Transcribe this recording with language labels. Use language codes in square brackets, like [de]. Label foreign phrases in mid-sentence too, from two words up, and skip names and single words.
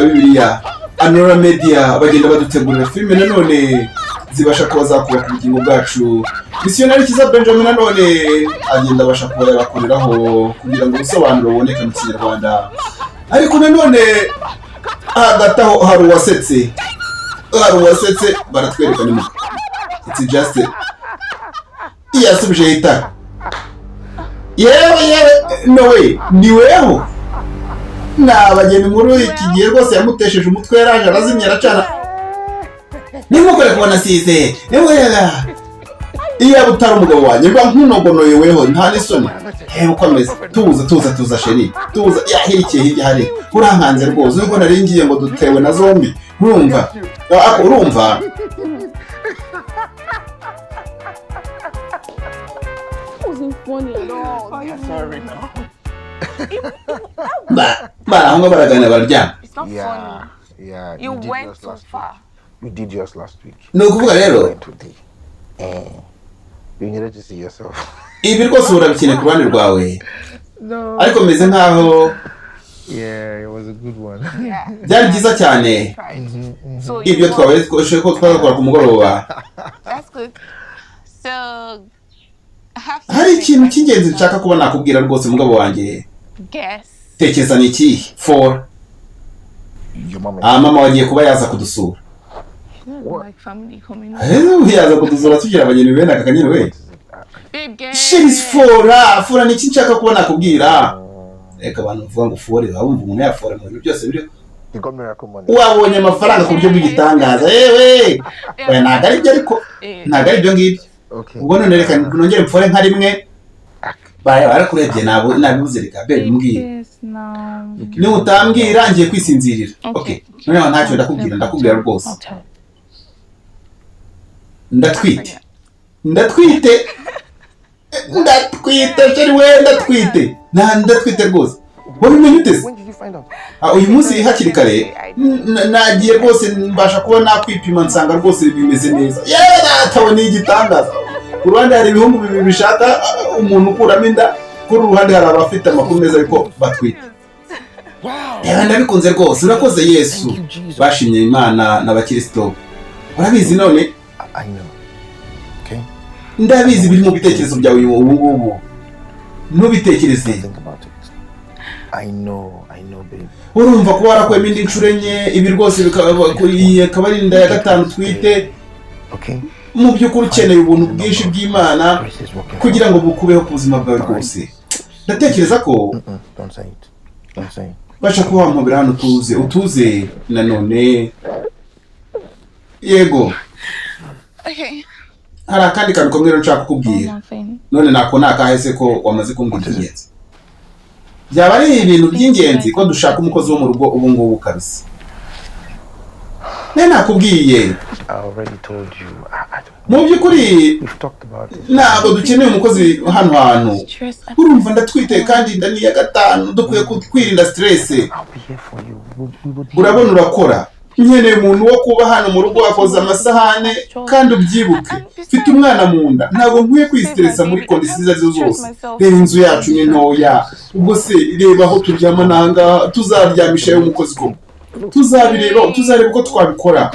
[rw] Bibiliya Anora Media bagenda badutegurira filime nanone zibasha kuba zakuba ku bugingo bwacu missionary Kiza Benjamin nanone agenda abasha kuba yabakoreraho kugira ngo ubusobanuro buboneke mu Kinyarwanda ariko nanone hagati aho hari uwasetse baratwereka ni [en] it's just [rw] yasubije itara yewe [en] no way [rw] ni weho nabageni muri iki gihe rwose yamutesheje umutwe yaraje arazimya aracana nimukore kubona asize iyo butari umugabo wanjye mba nkunogonoye weho nta n'isoni ukomeze tuza sheri tuza yahirikiye hirya hari urankanze rwose ubwo naringiye ngo dutewe na zombi urumva aho baragana baryama [en] Yeah, you went too far. You did yours last week. [rw] ni ukuvuga rero [en] You needed to see yourself. [rw] ibi rwose urabikeneye ku ruhande rwawe ariko meze nkaho [en] Yeah, it was a good one. [rw] byari byiza cyane ibyo twabaye twashoboye ko twakora ku mugoroba [en] That's good. So [rw] hari ikintu cy'ingenzi nshaka kuba nakubwira rwose mugabo wanjye guess. tekereza ni iki for [en] Your mom. [rw] mama wagiye kuba yaza kudusura [en] Like family coming. [rw] yaza kudusura tugira abageni bene aka kanyine we [en] Babe, guess. [rw] she's fora ni iki nshaka kuba nakubwira reka abantu bavuga ngo fore bumva umuntu yafora mu bintu byose biri [en] You got miracle money. [rw] wabonye amafaranga ku buryo bw'igitangaza yewe ntabwo ari byo ariko ntabwo ari byo ngibyo Okay. ubwo none reka nongere mfore nka rimwe barakurebye nabibuze reka bebe mbwira niba utambwira ngiye kwisinzirira okay noneho ntacyo ndakubwira rwose ndatwite sheri we ndatwite rwose wabimenye uteze [en] When did you find out? [rw] uyu munsi hakiri kare nagiye rwose mbasha kuba nakwipima nsanga rwose bimeze neza yewe natawe ni igitangaza ku ruhande hari ibihugu bibiri bishaka umuntu ukuramo inda kuri uruhande hari abafite amakuru meza ariko batwite yewe ndabikunze rwose urakoze Yesu bashimye Imana n'abakristo urabizi none [en] I know. Okay. [rw] ndabizi biri mu bitekerezo byawe ubu ngubu ntubitekereze [en] Think about it. I know, babe. [rw] urumva ko warakwemo indi nshuro enye ibi rwose akaba ari inda ya gatanu twite Okay. mu by'ukuri ukeneye ubuntu bwinshi bw'Imana [en] Grace is working. [rw] kugira ngo bukubeho ku buzima bwawe rwose ndatekereza ko [en] Don't say it. Don't say it. [rw] basha kuba wampobera hano utuze nanone yego Okay. hari akandi kantu kamwe rero nshaka kukubwira none nako nakahese ko wamaze kumbwira iby'ingenzi byaba ari ibintu by'ingenzi ko dushaka umukozi wo mu rugo ubu ngubu kabisa nakubwiye [en] I already told you. [rw] mu by'ukuri [en] We've talked about it. [rw] ntabwo dukeneye umukozi hano hantu. Urumva ndatwite kandi inda ni iya gatanu, dukwiye kwirinda stress. [en] I'll be here for you. We would [rw] Urabona urakora. Nkeneye umuntu wo kuba hano mu rugo wakoza amasahane kandi ubyibuke. Mfite umwana mu nda, ntabwo nkwiye kwistressa muri kondisiyo izo zose. Reba inzu yacu ni ntoya. Ubwo se reba aho turyama nanga tuzaryamisha umukozi ko. Tuzareba uko twabikora.